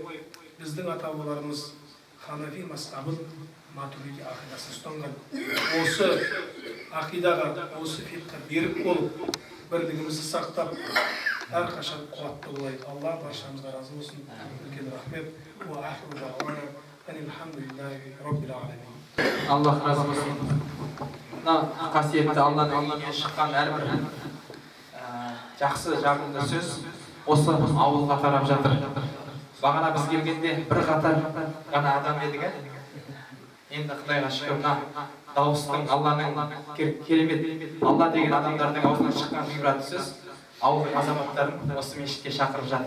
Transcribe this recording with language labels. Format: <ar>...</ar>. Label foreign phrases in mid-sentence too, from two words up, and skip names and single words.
<kk>Біздің ата-бабаларымыз Ханафи мазхабын, Матурidi ақидасын ұстанған. Осы ақидаға, осы фикқа берік болып, бірлігімізді сақтап, әрқашан қуатты болайық. Алла баршамызға разы болсын. Үлкен рахмет.</kk> <ar>وآخر دعوانا أن الحمد لله رب العالمين.</ar> <kk>Аллах разы болсын. Мына қасиетті Алланың үйінен шыққан әрбір жақсы жағымды сөз осы ауылға тарап жатыр. Бағана біз келгенде бір қатар ғана адам едік. Енді Құдайға шүкір, дауыстың Алланың керемет Алла деген адамдардың аузынан шыққан ғибратты сөз ауылдың азаматтарын осы мешітке шақырып жатыр.</kk>